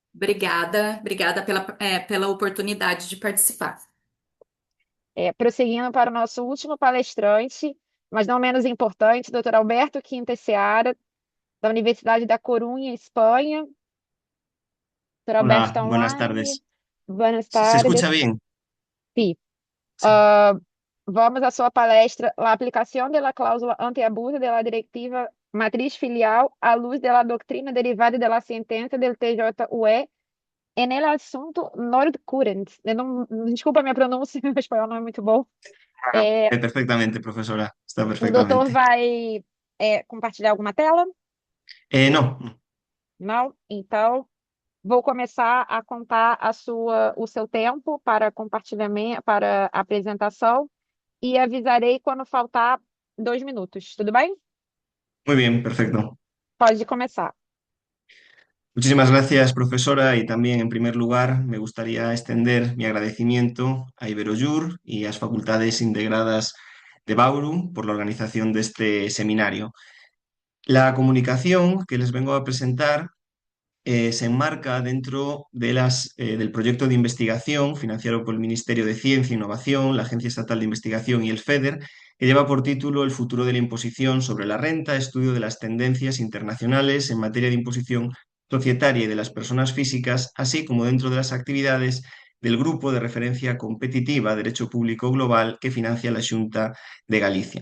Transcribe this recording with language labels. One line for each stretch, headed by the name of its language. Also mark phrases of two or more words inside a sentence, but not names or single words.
Portuguese: Obrigada pela oportunidade de participar. Prosseguindo para o nosso último palestrante, mas não menos importante, Dr. Alberto Quintas Seara, da Universidade da Corunha, Espanha. Dr. Alberto
Spanish: Hola, está buenas online. tardes. Buenas ¿Se escucha tardes. bien? Sí. Sí.
Portuguese: Vamos à sua palestra,
Spanish: La aplicación de la cláusula antiabuso de la directiva matriz filial
Portuguese: à luz
Spanish: de la doctrina derivada de la sentencia del TJUE en el asunto Nordcurrent.
Portuguese: Desculpa a minha pronúncia, meu espanhol não é muito bom.
Spanish: Perfectamente, profesora. Está
Portuguese: O doutor
Spanish: perfectamente.
Portuguese: vai compartilhar alguma tela?
Spanish: No,
Portuguese: Não? Então, vou começar a contar o seu tempo para compartilhamento, para apresentação, e avisarei quando faltar 2 minutos. Tudo bem?
Spanish: muy bien, perfecto.
Portuguese: Pode começar.
Spanish: Muchísimas gracias, profesora, y también, en primer lugar, me gustaría extender mi agradecimiento a Iberojur y a las facultades integradas de Bauru por la organización de este seminario. La comunicación que les vengo a presentar se enmarca dentro del proyecto de investigación financiado por el Ministerio de Ciencia e Innovación, la Agencia Estatal de Investigación y el FEDER, que lleva por título El futuro de la imposición sobre la renta, estudio de las tendencias internacionales en materia de imposición societaria y de las personas físicas, así como dentro de las actividades del Grupo de Referencia Competitiva Derecho Público Global que financia la Xunta de Galicia.